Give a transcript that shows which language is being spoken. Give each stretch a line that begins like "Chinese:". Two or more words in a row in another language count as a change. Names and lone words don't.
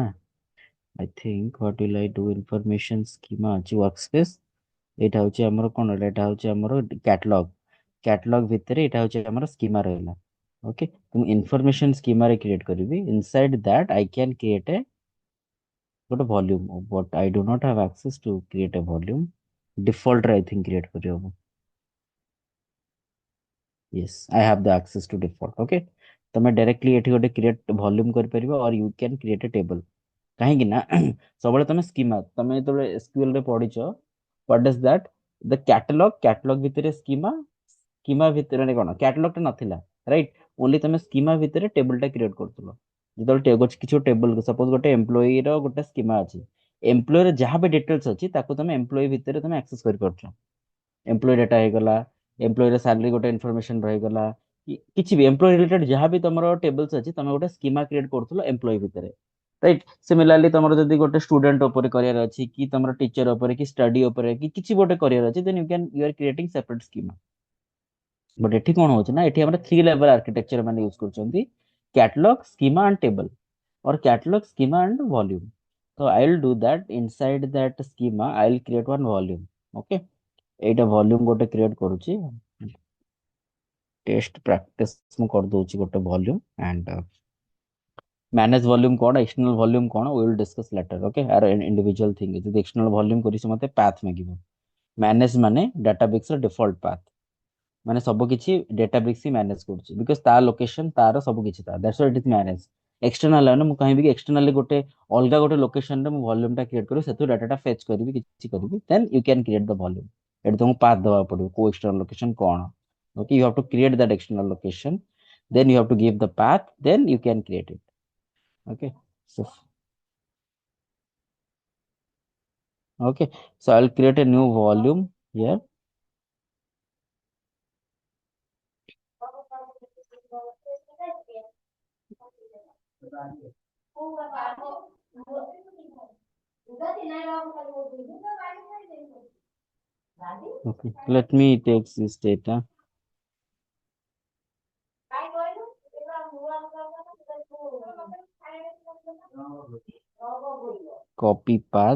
English: I think what will I do, information schema ଅଛି वर्कस्पेस।
Odia: ଏଇଟା ହଉଛି ଆମର କଣ, ଏଇଟା ହଉଛି ଆମର କ୍ୟାଟଲଗ। କ୍ୟାଟଲଗ ଭିତରେ ଏଇଟା ହଉଛି ଆମର ସ୍କିମା ରହିଲା। ଓକେ, ମୁଁ ଇନଫର୍ମେସନ ସ୍କିମାରେ କ୍ରିଏଟ କରିବି,
English: inside that I can create a ଗୋଟେ volume, but I do not have access to create a volume.
Odia: ଡିଫଲ୍ଟରେ
English: I think
Odia: କ୍ରିଏଟ କରିହବ।
English: yes, I have the access to default।
Odia: okay, ତମେ ଡାଇରେକ୍ଟଲି ଏଠି ଗୋଟେ କ୍ରିଏଟ ଭଲ୍ୟୁମ କରିପାରିବ,
English: or you can create a table।
Odia: କାହିଁକି ନା ସବୁବେଳେ ତମେ ସ୍କିମା, ତମେ ଯେତେବେଳେ ଏସକ୍ୟୁଏଲ ରେ ପଢିଛ,
English: what does that, the catalog
Odia: ଭିତରେ ସ୍କିମା, ସ୍କିମା ଭିତରେ ମାନେ କଣ, କ୍ୟାଟଲଗ ଟା ନଥିଲା, ରାଇଟ୍। ଓନ୍ଲି ତମେ ସ୍କିମା ଭିତରେ ଟେବଲ ଟା କ୍ରିଏଟ କରୁଥିଲ। ଯେତେବେଳେ କିଛି ଗୋଟେ ଟେବଲ, ସପୋଜ ଗୋଟେ ଏମ୍ପ୍ଲୟି ର ଗୋଟେ ସ୍କିମା ଅଛି, ଏମ୍ପ୍ଲୟି ର ଯାହା ବି ଡିଟେଲ୍ସ ଅଛି ତାକୁ ତମେ ଏମ୍ପ୍ଲୟି ଭିତରେ ତମେ ଆକ୍ସେସ କରିପାରୁଛ। ଏମ୍ପ୍ଲୟି ଡାଟା ହେଇଗଲା, ଏମ୍ପ୍ଲୟିର ସାଲାରୀ ଗୋଟେ ଇନଫର୍ମେସନ ରହିଗଲା, କିଛି ବି ଏମ୍ପ୍ଲୟି ରିଲେଟେଡ୍ ଯାହା ବି ତମର ଟେବଲ୍ସ ଅଛି, ତମେ ଗୋଟେ ସ୍କିମା କ୍ରିଏଟ କରୁଥିଲ ଏମ୍ପ୍ଲୟି ଭିତରେ, ରାଇଟ୍। ସିମିଲାରଲି ତମର ଯଦି ଗୋଟେ ଷ୍ଟୁଡେଣ୍ଟ ଉପରେ କରିବାର ଅଛି, କି ତମର ଟିଚର ଉପରେ, କି ଷ୍ଟଡି ଉପରେ, କି କିଛି ଗୋଟେ କରିବାର ଅଛି,
English: then you are creating separate schema.
Odia: ବଟ୍ ଏଠି କଣ ହଉଛି ନା, ଏଠି ଆମର
English: three level architecture
Odia: ମାନେ ୟୁଜ କରୁଛନ୍ତି, କ୍ୟାଟଲଗ,
English: schema and table, or catalog, schema and volume। so I will do that inside that schema, I will create one volume।
Odia: okay, ଏଇଟା ଭଲ୍ୟୁମ ଗୋଟେ କ୍ରିଏଟ କରୁଛି, ଟେଷ୍ଟ ପ୍ରାକ୍ଟିସ ମୁଁ କରିଦଉଛି ଗୋଟେ ଭଲ୍ୟୁମ। ଆଣ୍ଡ
English: manage volume
Odia: କଣ,
English: external volume
Odia: କଣ,
English: we will discuss later।
Odia: okay, ଆର
English: individual thing,
Odia: ଯଦି
English: external volume
Odia: କରିଛି ମତେ ପାଥ ମାଗିବ, ମ୍ୟାନେଜ ମାନେ ଡାଟାବେକ୍ସ ର
English: default path,
Odia: ମାନେ ସବୁ କିଛି ଡାଟାବେକ୍ସ ହିଁ ମ୍ୟାନେଜ କରୁଛି, ବିକଜ ତା ଲୋକେସନ ତାର ସବୁ କିଛି ତାର,
English: that's why it is manage.
Odia: ଏକ୍ସଟର୍ନାଲ ମାନେ ମୁଁ କହିବି କି ଏକ୍ସଟର୍ନାଲି ଗୋଟେ ଅଲଗା ଗୋଟେ ଲୋକେସନରେ ମୁଁ ଭଲ୍ୟୁମ ଟା କ୍ରିଏଟ କରିବି, ସେଥିରୁ ଡାଟାଟା ଫେଚ୍ କରିବି, କିଛି କରିବି,
English: then you can create the volume.
Odia: ଏଠି ତମକୁ ପାଥ ଦେବାକୁ ପଡିବ କୋଉ
English: external location
Odia: କଣ।
English: Okay, you have to create that external location, then you have to give the path, then you can create it. Okay, so okay, so I'll create a new volume here. Okay, let me take this data, copy path.